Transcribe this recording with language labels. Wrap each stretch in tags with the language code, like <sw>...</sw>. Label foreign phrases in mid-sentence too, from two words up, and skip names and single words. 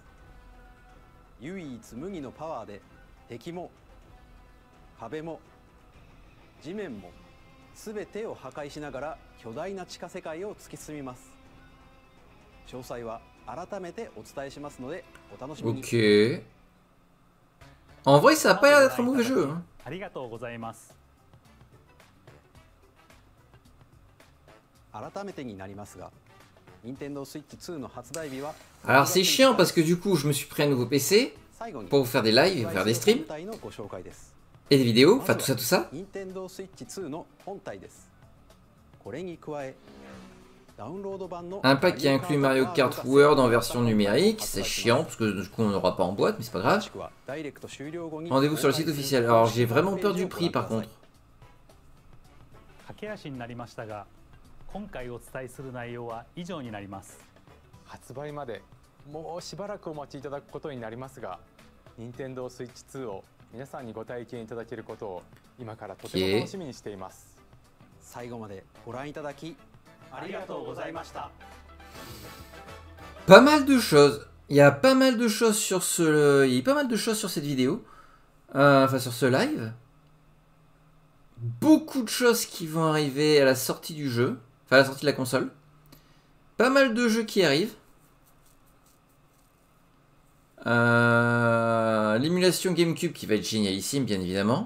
<ja>唯一無二のパワーで敵も壁も地面も全てを破壊しながら巨大な地下世界を突き進みます。詳細は改めてお伝えしますのでお楽しみに。</ja> <fr>Ok. En vrai, ça a pas l'air d'être un mauvais jeu. Hein.</fr> <ja>ありがとうございます。改めてになりますが、Nintendo Switch 2の発売日は</ja> <fr>Alors c'est chiant parce que du coup, je me suis pris un nouveau PC pour faire des lives et faire des streams. Et des vidéos, enfin tout ça, tout ça. Un pack qui inclut Mario Kart World en version numérique, c'est chiant parce que du coup on n'aura pas en boîte, mais c'est pas grave. Rendez-vous sur le site officiel. Alors j'ai vraiment peur du prix par contre.</fr> <ja>駆け足になりましたが、今回お伝えする内容は以上になります。発売までもうしばらくお待ちいただくことになりますが、Nintendo Switch 2を皆さんにご体験いただけることを今からとても楽しみにしています。最後までご覧いただきありがとうございました。</ja> <fr>Pas mal de choses. Il y a pas mal de choses sur ce, il y a pas mal de choses sur cette vidéo, enfin sur ce live. Beaucoup de choses qui vont arriver à la sortie du jeu, enfin à la sortie de la console. Pas mal de jeux qui arrivent. L'émulation GameCube qui va être génialissime, bien évidemment.</fr>